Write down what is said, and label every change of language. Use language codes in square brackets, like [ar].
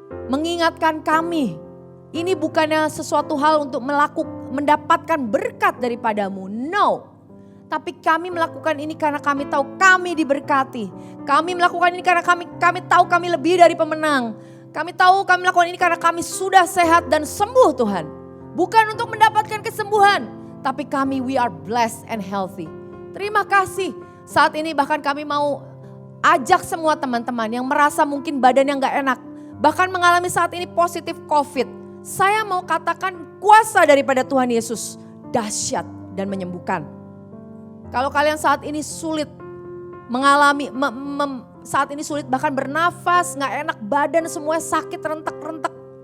[id] Mengingatkan kami. Ini bukannya sesuatu hal untuk mendapatkan berkat daripada-Mu. [en] No. [id] Tapi kami melakukan ini karena kami tahu kami diberkati. Kami melakukan ini karena kami tahu kami lebih dari pemenang. Kami tahu kami melakukan ini karena kami sudah sehat dan sembuh Tuhan. Bukan untuk mendapatkan kesembuhan. Tapi kami [en] we are blessed and healthy. [id] Terima kasih. Saat ini bahkan kami mau ajak semua teman-teman yang merasa mungkin badannya gak enak. Bahkan mengalami saat ini positif COVID. Saya mau katakan kuasa daripada Tuhan Yesus dahsyat dan menyembuhkan. Kalau kalian saat ini sulit mengalami, saat ini sulit bahkan bernafas, gak enak badan semuanya sakit rentek-rentek.